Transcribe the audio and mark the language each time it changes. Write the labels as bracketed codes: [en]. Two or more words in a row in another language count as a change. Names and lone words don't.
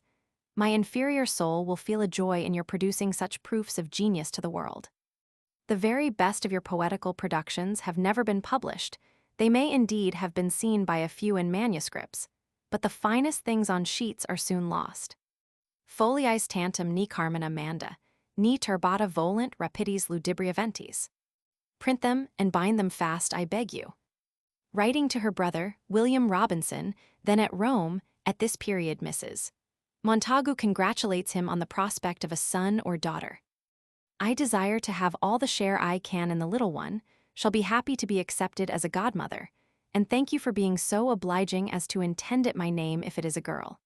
[en] My inferior soul will feel a joy in your producing such proofs of genius to the world. The very best of your poetical productions have never been published. They may indeed have been seen by a few in manuscripts, but the finest things on sheets are soon lost. [la] Foliis tantum ni carmina manda, ni turbata volunt rapides ludibria ventis. [en] Print them and bind them fast, I beg you. Writing to her brother, William Robinson, then at Rome, at this period Mrs. Montagu congratulates him on the prospect of a son or daughter. I desire to have all the share I can in the little one, shall be happy to be accepted as a godmother, and thank you for being so obliging as to intend it my name if it is a girl.